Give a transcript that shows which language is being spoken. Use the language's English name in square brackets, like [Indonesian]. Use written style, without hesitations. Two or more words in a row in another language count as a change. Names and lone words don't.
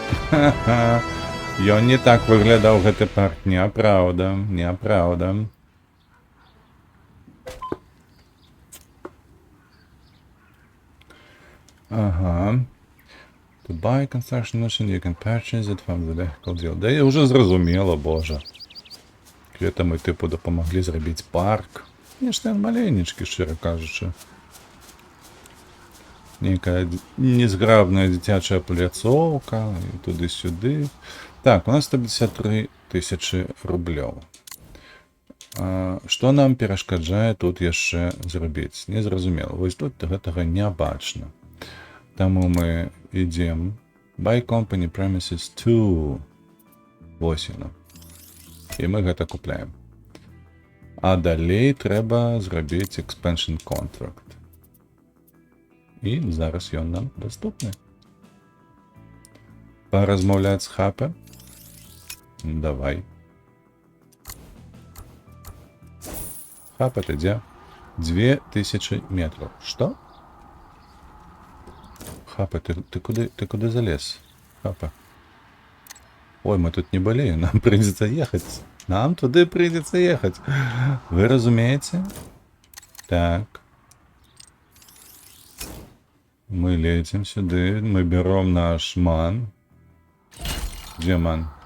[Belarusian] Ха-ха. Ён не так выглядаў гэты парк. Няпраўда, няпраўда. Ага. [English] To buy construction machine, you can purchase it from the vehicle deal. [Russian] Да я уже зразумела, боже. [Belarusian] Кветам і типу дапамаглі зрабіць парк. Нешта маленечкі, шчыра кажучы. Нейкая незграбная дзіцячая пляцоўка, і туды-сюды. Так, у нас 153 тысячы рублёў. Што нам перашкаджае тут яшчэ зрабіць? Незразумела. Вось тут гэтага не бачна. Таму мы ідзем. [English] Buy company premises 2. [Belarusian] Вось яно. І мы гэта купляем. А далей трэба зрабіць [English] expansion contract. [Belarusian] І зараз ён нам даступны. Паразмаўляць з хапе? Давай. Хапа, ты дзе? 2000 метров. Што? Хапа, ты куды залез? Хапа. Ой, мы тут не былі, [Russian] нам придется ехать. Нам туды придется ехать. [Belarusian] Вы разумеете? Так. [Russian] Мы летим сюда, мы берем наш ман. Где ман?